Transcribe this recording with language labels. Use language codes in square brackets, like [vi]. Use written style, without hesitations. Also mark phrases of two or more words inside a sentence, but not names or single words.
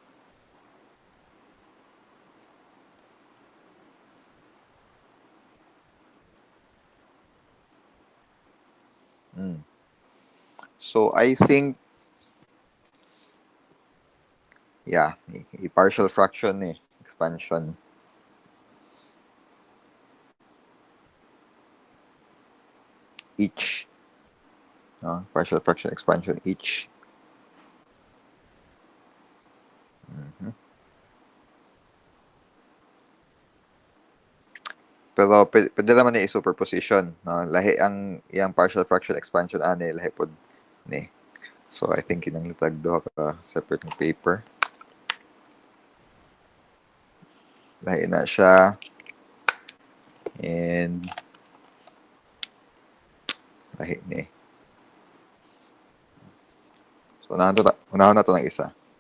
[en] So I think partial fraction expansion. Each. Partial fraction expansion each. [tl] Pero pwede naman i-superposition. [ceb] No? Lahi ang [en] partial fraction expansion [ceb] lahi pod ni. [en] So I think [ceb] kinahanglan duha ka separate ng paper. Lahi na siya. And lahi ni. [tl] So unahan na to ng isa.